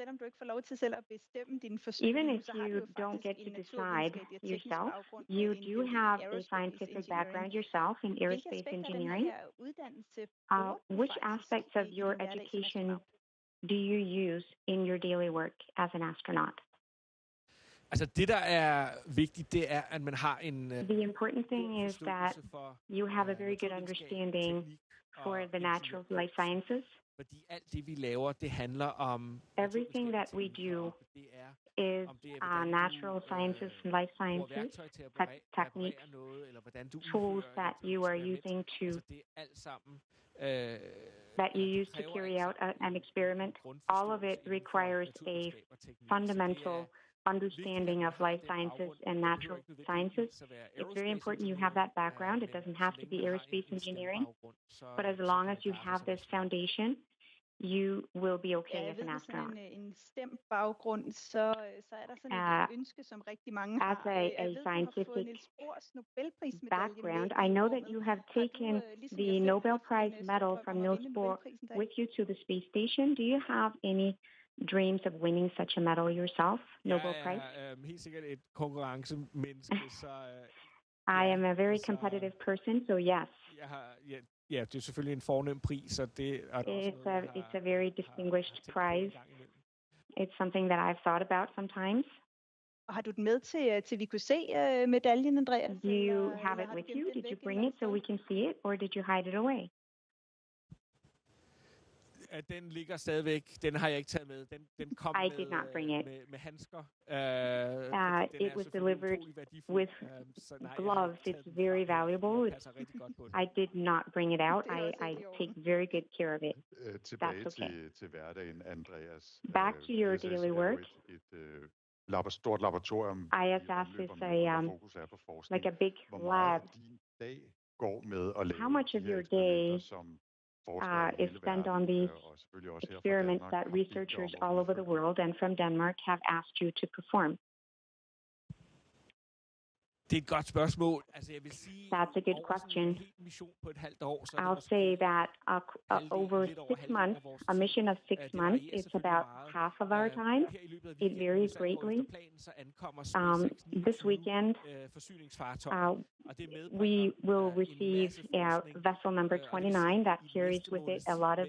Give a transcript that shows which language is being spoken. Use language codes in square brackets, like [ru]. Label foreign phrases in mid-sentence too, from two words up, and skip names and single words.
[en] Even if you don't get to decide yourself, you do have a scientific background yourself in aerospace engineering. Which aspects of your education do you use in your daily work as an astronaut? [da] Altså det der er vigtigt, det er at man har en [en] The important thing is that you have a very good understanding for the natural life sciences. [da] Fordi alt det vi laver, det handler om [en] everything that we do is natural sciences and life sciences, techniques, tools that you are using to that you use to carry out an experiment. All of it requires a fundamental understanding of life sciences and natural sciences. It's very important you have that background. It doesn't have to be aerospace engineering, but as long as you have this foundation, you will be okay as an [da] Med [en] astronaut. [da] sådan en STEM-baggrund, så er der sådan et ønske, som rigtig mange [en] As [da] har. [en] a [da] Jeg ved, du har [en] scientific [da] fået Niels Bohrs Nobelprismedalje [en] background, [da] med [en] I [da] i [en] know that [da] rummet. [en] you have [da] Har du, [en] taken [da] ligesom [en] the [da] jeg selv, [en] Nobel [da] haft [en] Prize [da] en [en] medal [da] drøm [en] from [da] om at [en] Niels [da] vinde [en] Bohr [da] Nobelprisen der? [en] with you to the space station. Do you have any dreams of winning such a medal yourself, Nobel Prize? [da] Jeg er helt sikkert et konkurrencemenneske, så [en] I am a very competitive person, so yes. [da] Det er selvfølgelig en fornem pris, så det er også [en] it's a very distinguished prize. It's something that I've thought about sometimes. [da] Og har du den med til vi kunne se medaljen, Andreas? [en] Do you have it with you? Did you bring it so we can see it, or did you hide it away? [da] Den ligger stadigvæk. Den har jeg ikke taget med. Den kom med handsker. [en] It was delivered with gloves. It's very valuable. I did not bring it out. I take very good care of it. That's okay. [da] Til hverdagen, Andreas. [en] Back to your daily work. [da] Stort laboratorium. [en] ISS is like a big lab. How much of your day is spent on these experiments that researchers all over the world and from Denmark have asked you to perform? [da] Det er et godt spørgsmål. Altså, jeg vil sige, [en] that's a good question. [da] En hel mission på et halvt år, så [en] I'll say that over 6 months, a mission of 6 months, it's about half of our time. It varies greatly. This weekend, we will receive vessel number 29 that carries with it a lot of